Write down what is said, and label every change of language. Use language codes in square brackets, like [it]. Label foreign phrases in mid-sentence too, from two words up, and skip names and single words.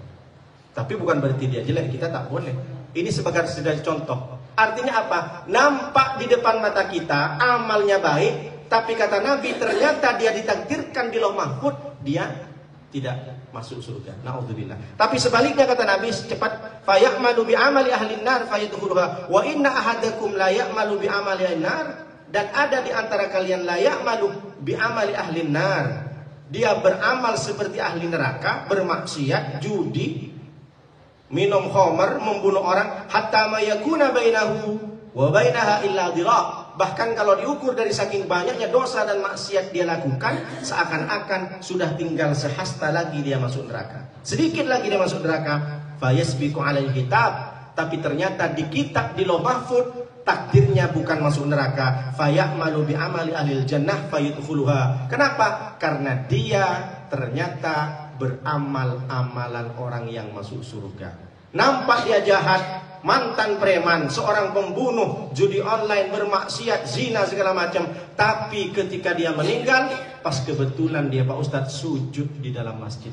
[id] Tapi bukan berarti dia jelek, kita tak boleh. Ini sebagai contoh. Artinya apa? Nampak di depan mata kita amalnya baik, tapi kata Nabi ternyata dia ditakdirkan di [ar] لوح محفوظ [id] dia tidak masuk surga. [ar] Naudzubillah. [id] Tapi sebaliknya kata Nabi cepat [ar] فيعمل بعمل أهل النار فيدخلها وإن أحدكم لا يعمل بعمل أهل النار, [id] dan ada di antara kalian [ar] لا يعمل بعمل أهل النار. [id] Dia beramal seperti ahli neraka, bermaksiat, judi, minum khamar, membunuh orang, [ar] حتى ما يكون بينه وبينها إلا ذراع'. [id] Bahkan kalau diukur dari saking banyaknya dosa dan maksiat dia lakukan, seakan-akan sudah tinggal sehasta lagi dia masuk neraka. Sedikit lagi dia masuk neraka, [ar] فيسبق على الكتاب. [id] Tapi ternyata di kitab di [ar] لوح محفوظ [id] takdirnya bukan masuk neraka. [ar] فيعمل بعمل أهل الجنة فيدخلها. Kenapa? [id] Karena dia ternyata beramal amalan orang yang masuk surga. Nampak dia jahat, mantan preman, seorang pembunuh, judi online, bermaksiat, zina segala macam. Tapi ketika dia meninggal, pas kebetulan dia Pak Ustadz sujud di dalam masjid.